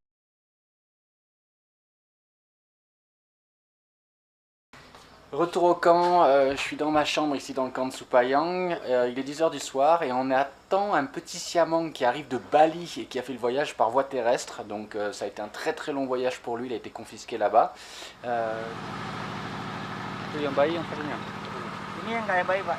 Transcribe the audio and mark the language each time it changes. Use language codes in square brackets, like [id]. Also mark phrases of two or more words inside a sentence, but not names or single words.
[fr] Retour au camp, je suis dans ma chambre ici dans le camp de Supayang. Il est 10 h du soir et on attend un petit siamang qui arrive de Bali et qui a fait le voyage par voie terrestre. Donc ça a été un très très long voyage pour lui, il a été confisqué là-bas. [id] Itu yang bayi yang satunya? Ini yang kayak bayi, Pak.